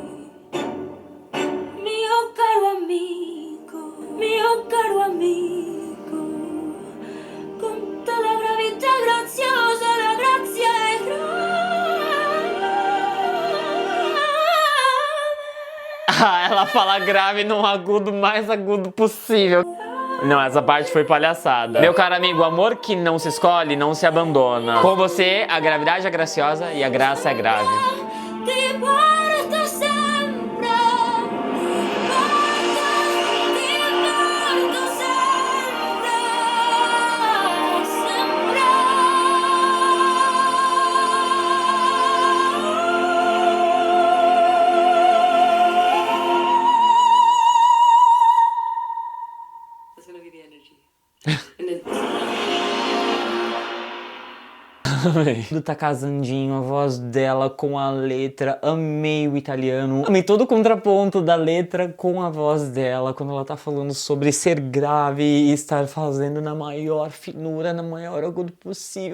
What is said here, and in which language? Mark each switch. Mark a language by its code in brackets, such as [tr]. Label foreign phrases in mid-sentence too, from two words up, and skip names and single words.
[it] Mio caro amico, con tutta la gravità graziosa, la grazia è grave. [pt] Ah, ela fala grave num agudo mais agudo possível. Não, essa parte foi palhaçada. Meu caro amigo, o amor que não se escolhe não se abandona. Com você, a gravidade é graciosa e a graça é grave. [it] Ti porto sempre, ti porto sempre, sempre. [en] That's gonna be the energy. And then [pt] Tudo tá casandinho, a voz dela com a letra. Amei o italiano. Amei todo o contraponto da letra com a voz dela, quando ela tá falando sobre ser grave e estar fazendo na maior finura, na maior agudo possível.